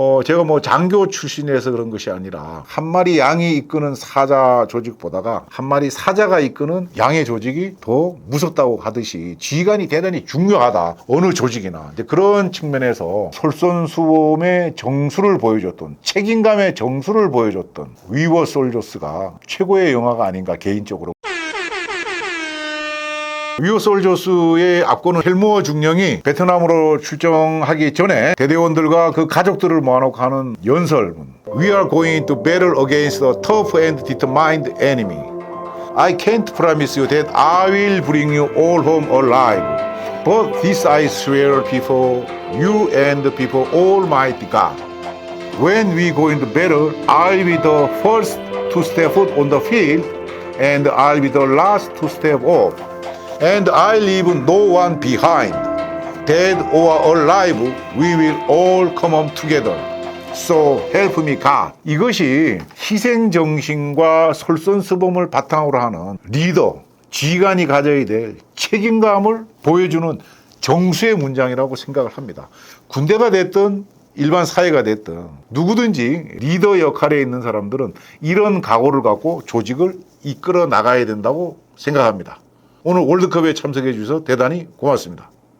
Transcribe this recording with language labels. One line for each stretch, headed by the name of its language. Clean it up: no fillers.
Korean: 제가 뭐 장교 출신에서 그런 것이 아니라 한 마리 양이 이끄는 사자 조직보다가 한 마리 사자가 이끄는 양의 조직이 더 무섭다고 하듯이 지휘관이 대단히 중요하다 어느 조직이나 이제 그런 측면에서 솔선수범의 정수를 보여줬던 책임감의 정수를 보여줬던 위워 솔저스가 최고의 영화가 아닌가 개인적으로. 위오 솔저스의 앞거는 헬무어 중령이 베트남으로 출정하기 전에 대대원들과 그 가족들을 모아놓고 하는 연설문.
English: We are going to battle against a tough and determined enemy. I can't promise you that I will bring you all home alive. But this I swear before you and before Almighty God. When we go into battle, I'll be the first to step foot on the field, and I'll be the last to step off. And I'll leave no one behind. Dead or alive, we will all come home together. So help me God.
Korean: 이것이 희생정신과 솔선수범을 바탕으로 하는 리더, 지휘관이 가져야 될 책임감을 보여주는 정수의 문장이라고 생각을 합니다. 군대가 됐든 일반 사회가 됐든 누구든지 리더 역할에 있는 사람들은 이런 각오를 갖고 조직을 이끌어 나가야 된다고 생각합니다. 오늘 월드컵에 참석해 주셔서 대단히 고맙습니다.